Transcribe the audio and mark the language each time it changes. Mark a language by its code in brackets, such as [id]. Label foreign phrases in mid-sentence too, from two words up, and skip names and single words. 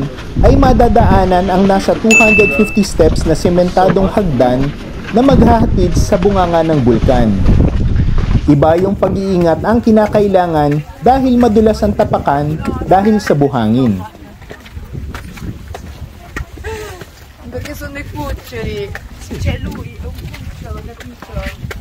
[tl] ay madadaanan ang nasa 250 steps na sementadong hagdan na maghahatid sa bunganga ng bulkan. Iba yung pag-iingat ang kinakailangan dahil madulas ang tapakan dahil sa buhangin. [it] Perché sono i cuccioli. C'è lui, è un cucciolo, capito?